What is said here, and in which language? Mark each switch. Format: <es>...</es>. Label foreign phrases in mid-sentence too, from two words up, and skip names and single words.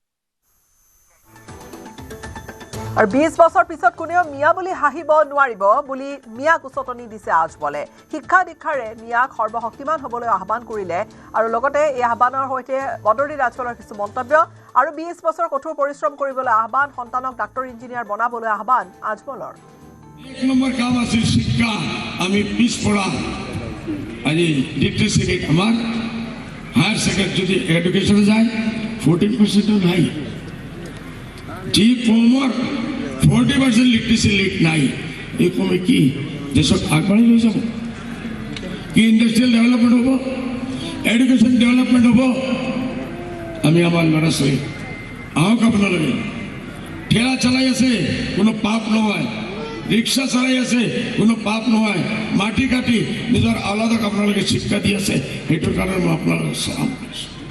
<as>আৰু 20 বছৰ পিছত কোনেও মিয়া বুলি হাঁহিব নোৱাৰিব বুলি মিয়াক উচতনি দিছে আজমলে শিক্ষা দীক্ষাৰে মিয়াক সৰ্বশক্তিমান হ'বলৈ আহ্বান কৰিলে আৰু লগতে এই আহ্বানৰ সৈতে বদৰুদ্দিন আজমলৰ কিছু মন্তব্য আৰু 20 বছৰ কঠোৰ পৰিশ্ৰম কৰিবলৈ আহ্বান সন্তানক ডাক্তৰ ইঞ্জিনিয়াৰ বনাবলৈ আহ্বান আজমলৰ এক নম্বৰ কাম আছিল শিক্ষা আমি পিছপৰা আজি</as> <en>literacy rate</en> <as>আমার</as> <en>higher secondary</en> <as>যদি এডুকেশনে যায় 14% নাই জি কমৰ 40%</as> <en>literacy rate</en> <as>নাই এই কমে কি দেশক আগবাঢ়ি লৈ যাব কি</as> <en>industrial development</en> <as>হ'ব</as> <en>education development</en> <as>হ'ব আমি আমার ল'ৰা ছোৱালী আহক আপোনালোকে ঠেলা চলাই আছে কোনো পাপ নহয় রিক্সা চলাই আছে কোনো পাপ নহয় মাটি কাটি নিজৰ আলাদক আপোনালোকে শিক্ষা দি আছে সেইটোৰ কাৰণে মই আপোনালোকক সালাম কৰিছোঁ</as>